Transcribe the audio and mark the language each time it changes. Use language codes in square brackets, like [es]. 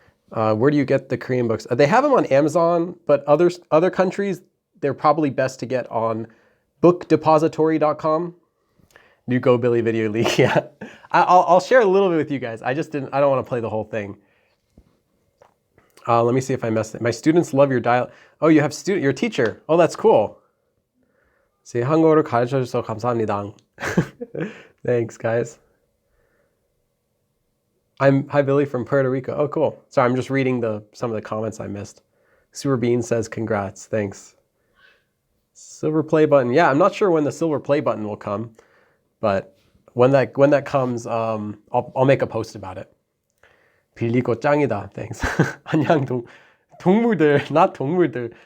[en] Where do you get the Korean books? They have them on Amazon, but other countries, they're probably best to get on bookdepository.com. New GoBilly video leak, yeah. I'll share a little bit with you guys. I don't want to play the whole thing. Let me see if I messed it. My students love your dialect. Oh, you have you're a teacher. Oh, that's cool. [ko] See, 한국어를 가르쳐줘서 감사합니다. [en] Thanks, guys. Hi, Billy from Puerto Rico. Oh, cool. Sorry, I'm just reading some of the comments I missed. Super Bean says, congrats. Thanks. Silver play button. Yeah, I'm not sure when the silver play button will come, but when that comes, I'll make a post about it. [ko] 빌리고 짱이다. [en] Thanks. [ko] 안녕 동물들, [en] not [ko] 동물들.